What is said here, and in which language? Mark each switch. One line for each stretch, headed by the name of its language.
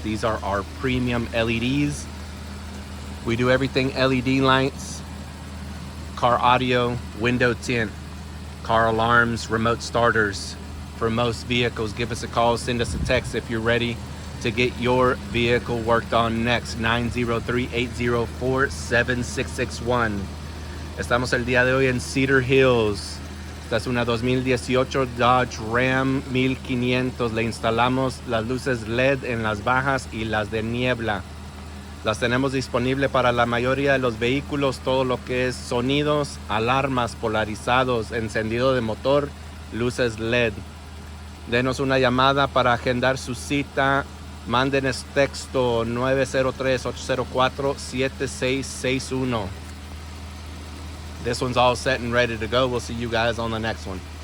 English: These are our premium LEDs. We do everything LED lights, car audio, window tint, car alarms, remote starters. For most vehicles, give us a call, send us a text if you're ready to get your vehicle worked on next. 903-804-7661.
Spanish: Estamos el día de hoy en Cedar Hills. Esta es una 2018 Dodge Ram 1500. Le instalamos las luces LED en las bajas y las de niebla. Las tenemos disponible para la mayoría de los vehículos, todo lo que es sonidos, alarmas, polarizados, encendido de motor, luces LED. Denos una llamada para agendar su cita. Mándenos texto
English: 903-804-7661. This one's all set and ready to go. We'll see you guys on the next one.